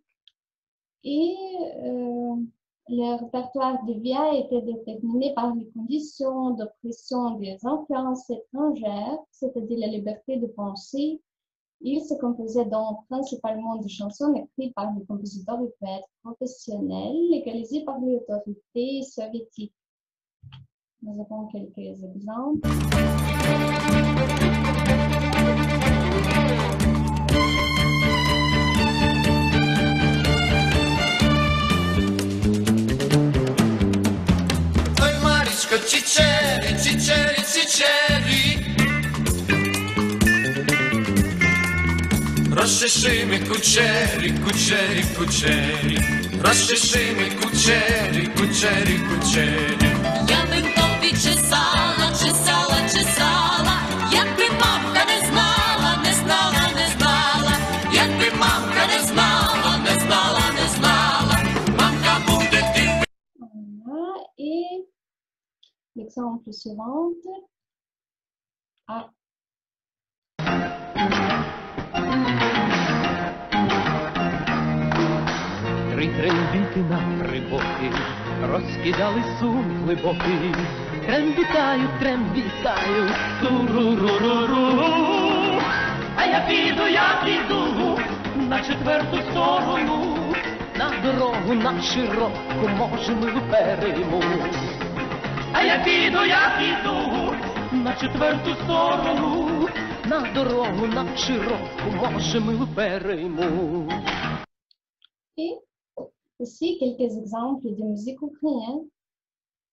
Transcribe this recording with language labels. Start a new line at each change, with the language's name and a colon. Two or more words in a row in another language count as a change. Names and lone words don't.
French: Et le répertoire de VIA était déterminé par les conditions d'oppression des influences étrangères, c'est-à-dire la liberté de penser. Il se composait donc principalement de chansons écrites par les compositeurs et poètes professionnels, légalisés par les autorités soviétiques. Nous avons quelques exemples.
Ukrainian: Чичери, чичери, чичери. Розчеши кучері, кучері, кучері. Розчеши кучері, кучері, кучері. Я би тобі чесала, чесала, чесала, якби мамка не знала, не знала, не знала, якби мамка не знала, не знала, не знала, мамка буде ти.
French: Voilà. Et l'exemple suivant. Ah.
Ukrainian: Три трембіти на три боки розкидали сум глибокий. Трембітаю, трембітаю, туруруруру. А я піду на четверту сторону, на дорогу, на широку, може ми перейму. А я піду на четверту сторону, на дорогу, на широку, може ми перейму.
French: Et aussi quelques exemples de musique ukrainienne.